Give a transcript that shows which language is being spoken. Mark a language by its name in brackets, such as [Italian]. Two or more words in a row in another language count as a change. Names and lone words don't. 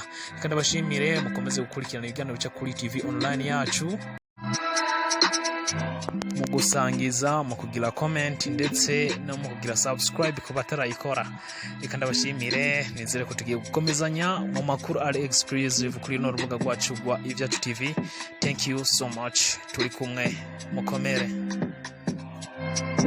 [Rundi] Kandi abashimire mukomeze gukurikirana ibiganiro bica kuri TV online yacu, mu gusangiza, mu kugira comment ndetse no mu kugira subscribe ku batarayikora. Reka ndabashimire, nizere ko tugiye gukomezanya mu makuru ari exclusive kuri no rubuga rwacu rwa Ivyacu TV. [English] Thank you so much, [Rundi] turi kumwe, mukomere.